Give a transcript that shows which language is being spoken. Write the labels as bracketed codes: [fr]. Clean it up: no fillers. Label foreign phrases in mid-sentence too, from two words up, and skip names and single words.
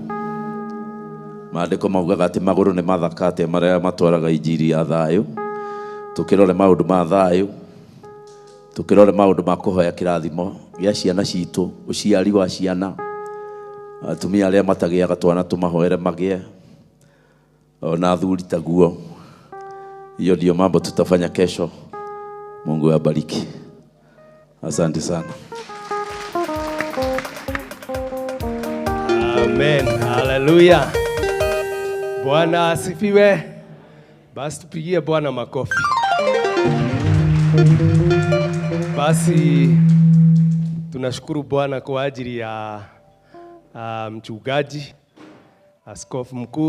[ki] Maandiko maugaga ati maguru ni mathakate maria matwaraga injiri ya thayu. Tukirore maundu ma thayu, tukirore maundu ma kuhoya kirathimo gya ciana citu, uciari wa ciana, atumia aria matagiaga twana tumahoere magie, na athuri taguo. [sw] Hiyo ndio mambo tutafanya kesho. Mungu awabariki. Asante sana. Amen. Hallelujah. Bwana asifiwe. Basi tupigie Bwana makofi. Basi tunashukuru Bwana kwa ajili ya mchungaji askofu mkuu.